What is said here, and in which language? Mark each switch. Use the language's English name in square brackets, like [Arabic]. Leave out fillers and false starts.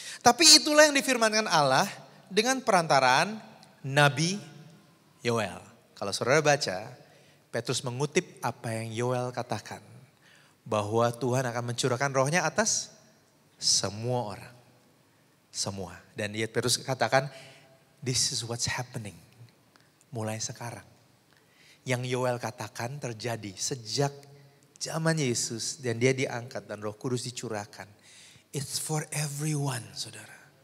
[Indonesian] Tapi itulah yang difirmankan Allah dengan perantaraan Nabi Yoel. Kalau saudara baca, Petrus mengutip apa yang Yoel katakan. Bahwa Tuhan akan mencurahkan rohnya atas semua orang. Semua. Dan dia Petrus katakan, [English] this is what's happening. [Indonesian] Mulai sekarang. Yang Yoel katakan terjadi sejak zaman Yesus. Dan dia diangkat dan Roh Kudus dicurahkan. [English] It's for everyone, saudara.